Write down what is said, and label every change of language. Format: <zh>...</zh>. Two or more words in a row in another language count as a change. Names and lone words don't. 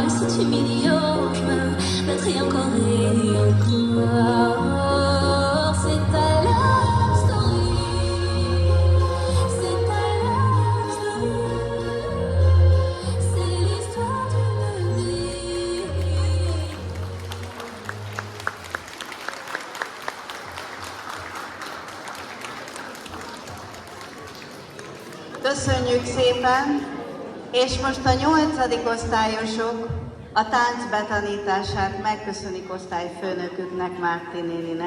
<fr>Si tu m'ignores, je me battrai encore et encore. C'est ta</fr> <en>love story.</en> <fr>C'est ta</fr> <en>love story.</en> <fr>C'est l'histoire d'une vie.</fr> <hu>Köszönjük szépen, és most a 8. osztályosok a tánc betanítását megköszönik osztályfőnöküknek, Márti néninek.</hu>